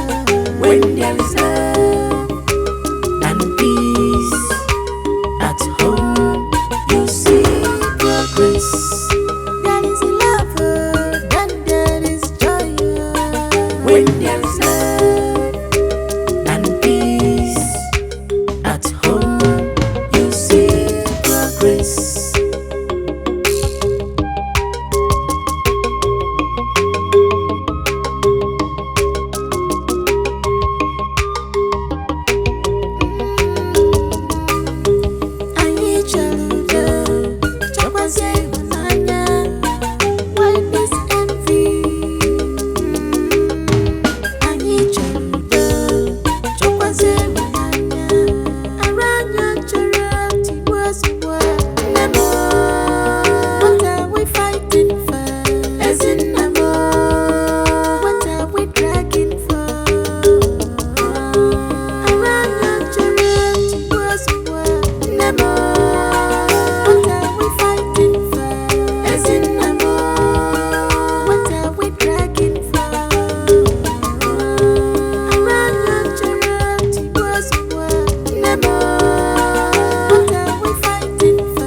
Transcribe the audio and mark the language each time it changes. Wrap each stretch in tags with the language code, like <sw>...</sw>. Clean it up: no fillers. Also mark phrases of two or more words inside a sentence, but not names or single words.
<en>When there is love and peace at home, you see progress. There is love, then there is joy. When there is love and peace at home, you see progress.</en> <ig>Anyị chọrọ udo, chọkwazie ịhụnanya.</ig> <en>Why this envy?</en> <ig>Anyị chọrọ udo, chọkwazie ịhụnanya. Ara anyị chọrọ tigbu ozugbo. Nne m,</ig> <en>what are we fighting for?</en> <ig>Ezinna m,</ig> <en>what are we dragging for?</en> <ig>Ara anyị chọrọ tigbu ozugbo. Nne m,</ig> <en>what are we fighting for?</en> <ig>Ezinna m,</ig> <en>what are we dragging for?</en> <ig>Ara anyị chọrọ tigbu ozugbo. Nne m,</ig> <en>what are we fighting for?</en>